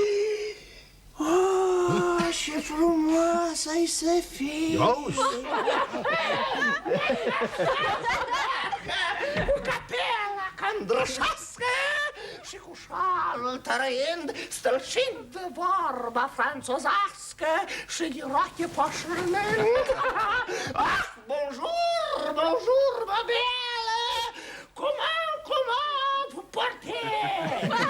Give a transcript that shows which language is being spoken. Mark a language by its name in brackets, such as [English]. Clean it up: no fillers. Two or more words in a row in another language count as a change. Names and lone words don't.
[Romanian] Oh, ce frumoasă ai să fii. Cu capela candroșească și cu șalul tărăind, stălcind de vorba franțozească și din roche poșrământ. [French] Ah, bonjour, bonjour, babele! Comment vous portez?